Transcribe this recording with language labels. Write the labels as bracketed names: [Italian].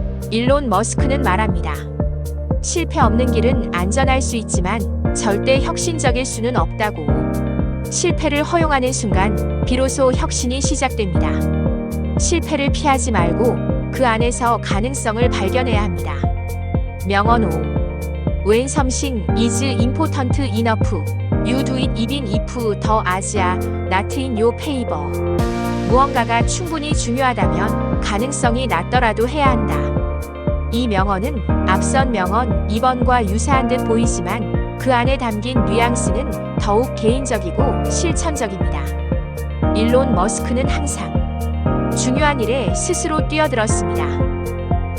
[Korean] 일론 머스크는 말합니다. 실패 없는 길은 안전할 수 있지만 절대 혁신적일 수는 없다고. 실패를 허용하는 순간 비로소 혁신이 시작됩니다. 실패를 피하지 말고 그 안에서 가능성을 발견해야 합니다. 명언 5. [English] When something is important enough, you do it even if the odds are not in your favor. [Korean] 무언가가 충분히 중요하다면 가능성이 낮더라도 해야 한다. 이 명언은 앞선 명언 2번과 유사한 듯 보이지만 그 안에 담긴 뉘앙스는 더욱 개인적이고 실천적입니다. 일론 머스크는 항상 중요한 일에 스스로 뛰어들었습니다.